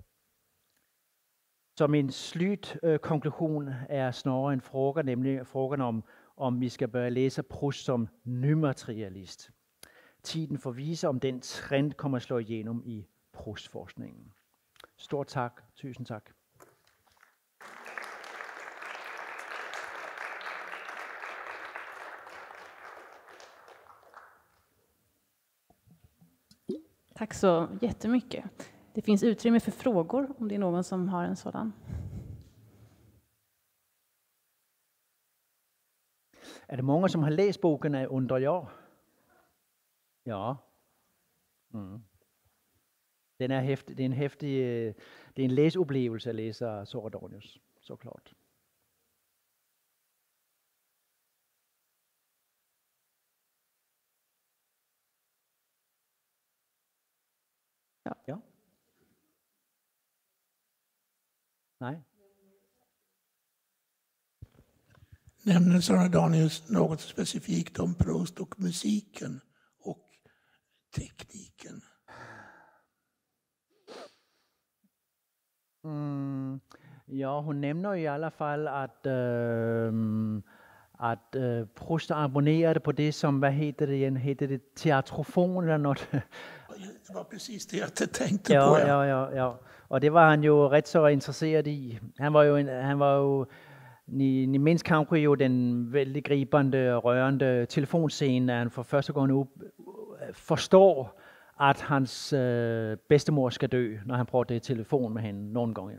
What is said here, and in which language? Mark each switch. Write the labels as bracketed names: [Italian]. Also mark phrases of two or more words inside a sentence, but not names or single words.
[Danish] Så min slutkonklusion er snarere en fråga, nemlig frågan om vi skal bør læse Proust som nymaterialist. Tiden får vise, om den trend kommer at slå igennem i Proust-forskningen. Stort tak. Tusind tak. [Swedish] Tack så jättemycket. Det finns utrymme för frågor om det är någon som har en sådan. [Danish] Er det mange, som har læst bogen af Undrer jeg? Ja. Den er hæftig, det er en hæftig, det er en læseoplevelse at læse Soradonius, så klart. Ja. Nej. [Swedish] Nämner Soradonius något specifikt om Proust och musiken och tekniken? [Danish] Ja, hun nævner [Swedish] i alla fall, [Danish] at Proust abonnerede på det som, hvad hedder det igen? Hedder det teatrofon eller noget? [Swedish] Det var precis det jag tänkte på. Ja. [Danish] Og det var han jo ret så interesseret i. Han var jo ni mindst kanskje jo den vældig gribende og rørende telefonscene, at han for første gang nu forstår, at hans bedstemor skal dø, når han prøver det telefon med hende nogle gange.